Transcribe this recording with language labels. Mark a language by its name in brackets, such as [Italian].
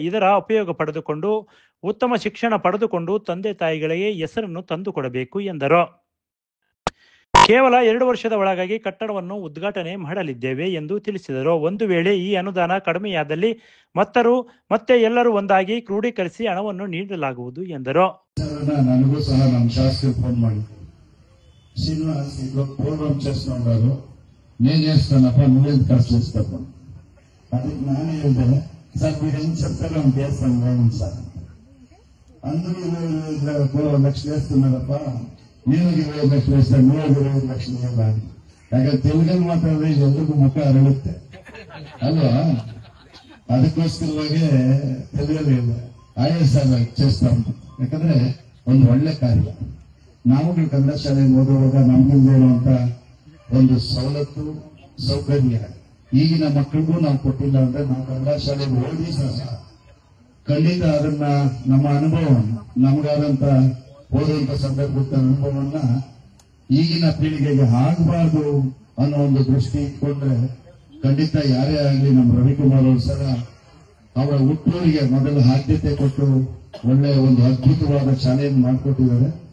[Kannada] ಇದರ ಉಪಯೋಗ ಪಡೆದುಕೊಂಡು ಉತ್ತಮ ಶಿಕ್ಷಣ ಪಡೆದುಕೊಂಡು ತಂದೆ ತಾಯಿಗಳಿಗೆ ಹೆಸರನ್ನು ತಂದುಕೊಡಬೇಕು ಎಂದರು. ಕೇವಲ 2 ವರ್ಷದ ಒಳಗಾಗಿ ಕಟ್ಟಡವನ್ನು ಉದ್ಘಾಟನೆ ಮಾಡಲಿದ್ದೇವೆ ಎಂದು ತಿಳಿಸಿದರು. ಒಂದು ವೇಳೆ ಈ ಅನುದಾನ ಕಡಿಮೆಯಾದಲ್ಲಿ ಮತ್ತೆ ಎಲ್ಲರೂ ಒಂದಾಗಿ ಕ್ರೋಢೀಕರಿಸಿ ಹಣವನ್ನು ನೀಡಲಾಗುವುದು ಎಂದರು. ನನಗೂ ಸಹ ನಮ್ಮ ಶಾಸಕರು ಫೋನ್ ಮಾಡಿದ್ರು, ಶ್ರೀನಿವಾಸ್ ಈಗ ಪ್ರೋಗ್ರಾಮ್ [Telugu] చేస్తున్నారు, నేను చేస్తానಪ್ಪ, నువ్వేం ఖర్చు చేస్తావు. [Kannada] ಅದಕ್ಕೆ ನಾನು ಹೇಳಿದೆ, [Telugu] సార్ మీరు ఏం చెప్తారో మేము చేస్తాం రండి సార్. అందరూ 20 లక్షలు వేస్తున్నారప్ప, నేను 20 లక్షలు వేస్తాను, నువ్వు 20 లక్షలు ఇవ్వాలి. [Kannada] ಯಾಕಂದ್ರೆ ತೆಲುಗಲ್ಲಿ ಮಾತಾಡಿದ್ರೆ ಎಲ್ರಿಗೂ ಮುಖ ಅರಳುತ್ತೆ ಅಲ್ವಾ, ಅದಕ್ಕೋಸ್ಕರವಾಗಿ ತೆಲುಗಲ್ಲಿ ಆಯೇ ಸರ್ చేస్తాం. ಯಾಕಂದ್ರೆ ಒಂದು ಒಳ್ಳೆ ಕಾರ್ಯ. ನಾವು ಕನ್ನಡ ಶಾಲೆಯಲ್ಲಿ ಓದುವಾಗ ನಮ್ಗಿಂದ ಇರುವಂತ ಒಂದು ಸವಲತ್ತು ಸೌಕರ್ಯ ಈಗಿನ ಮಕ್ಕಳಿಗೂ ನಾವು ಕೊಟ್ಟಿಲ್ಲ ಅಂದ್ರೆ, ನಾವು ಕನ್ನಡ ಶಾಲೆಯಲ್ಲಿ ಓದಿ ಸಹ ಖಂಡಿತ ಅದನ್ನ ನಮ್ಮ ಅನುಭವವನ್ನು, ನಮಗಾದಂತ ಓದುವಂತ ಸಂದರ್ಭದ ಅನುಭವವನ್ನ ಈಗಿನ ಪೀಳಿಗೆಗೆ ಆಗಬಾರ್ದು ಅನ್ನೋ ಒಂದು ದೃಷ್ಟಿ ಇಟ್ಕೊಂಡ್ರೆ ಖಂಡಿತ ಯಾರೇ ಆಗಲಿ ನಮ್ಮ ರವಿಕುಮಾರ್ ಅವರು ಸಹ ಅವರ ಹುಟ್ಟೂರಿಗೆ ಮೊದಲು ಆದ್ಯತೆ ಕೊಟ್ಟು ಒಳ್ಳೆಯ ಒಂದು ಅದ್ಭುತವಾದ ಶಾಲೆಯನ್ನು ಮಾಡಿಕೊಟ್ಟಿದ್ದಾರೆ.